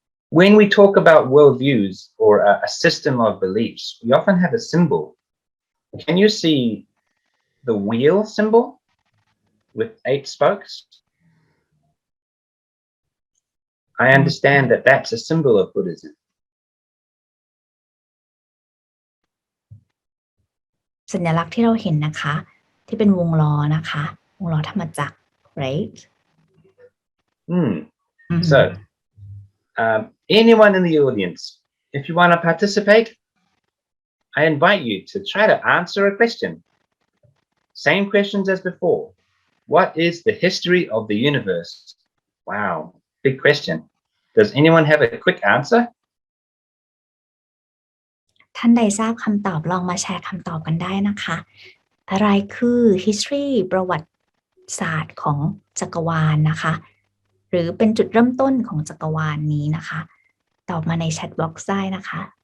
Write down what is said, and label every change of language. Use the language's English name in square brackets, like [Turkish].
[English] When we talk about worldviews or a system of beliefs, we often have a symbol. Can you see the wheel symbol with 8 spokes? I understand that that's a symbol of Buddhism. [Thai] สัญลักษณ์ที่เราเห็นนะคะที่เป็นวงล้อนะคะวงล้อธรรมจักร right [English] So anyone in the audience, if you want to participate, I invite you to try to answer a question. Same questions as before. What is the history of the universe? Wow, big question. Does anyone have a quick answer? [Thai] ท่านใดทราบคำตอบลองมาแชร์คำตอบกันได้นะคะอะไรคือ history ประวัติศาสตร์ของจักรวาลนะคะหรือเป็นจุดเริ่มต้นของจักรวาลนี้นะคะตอบมาในแชทบ็อกซ์ได้นะคะ